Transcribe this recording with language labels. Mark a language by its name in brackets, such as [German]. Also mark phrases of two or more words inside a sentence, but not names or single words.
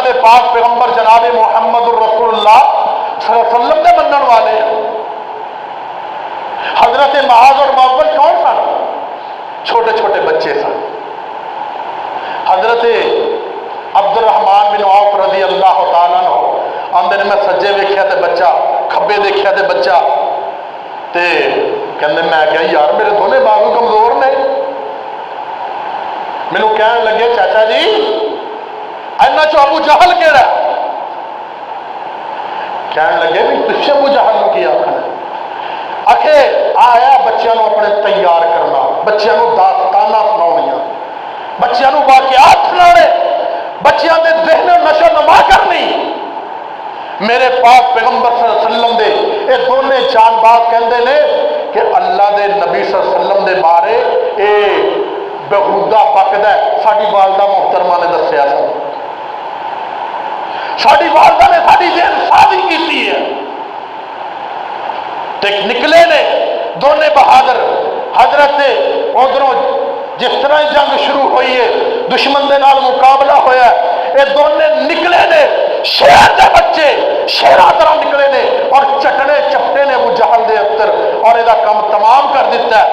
[Punjabi] پاک پیغمبر جناب محمد الرسول اللہ صلی اللہ علیہ وسلم دے منن والے ہیں۔ حضرت معاذ اور معاویہ کون سن؟ چھوٹے چھوٹے بچے سن۔ حضرت عبد الرحمن بن عوف رضی اللہ تعالیٰ عنہ آندے نے میں سجے ویکھیا تے بچہ، کھبے دیکھیا تے بچہ، تے کہندے میں کہا یار میرے دونوں بازو کمزور نے۔ مینوں کہن لگے چاچا جی اینا چو ابو جہل کیڑا؟ کہن لگے بھی تجھے ابو جہل نو کی آکھنا؟ آکھے آیا بچیاں نو اپنے تیار کرنا، بچیاں نو داستانہ سناؤنیاں، بچیاں نو واقعات سنانے، بچیاں دے ذہن نشو نما کرنی۔ میرے پاک پیغمبر صلی اللہ علیہ وسلم دے اے دونے جان باز کہندے نے کہ اللہ دے نبی صلی اللہ علیہ وسلم دے بارے اے بہودہ پکدا ہے۔ ساڈی والدہ محترمہ نے دسیا سی، ساڈی والدہ نے ساڈی ذہن سازی کیتی ہے۔ تے نکلے نے دونے بہادر، حضرت ادھروں جس طرح جنگ شروع ہوئی ہے دشمن دے نال مقابلہ ہویا ہے، اے دونے نکلے نے شیر دے بچے شیرہ طرح نکلے نے اور چٹنے چپٹے نے ابو جہل دے اندر اور ادا کام تمام کر دیتا ہے۔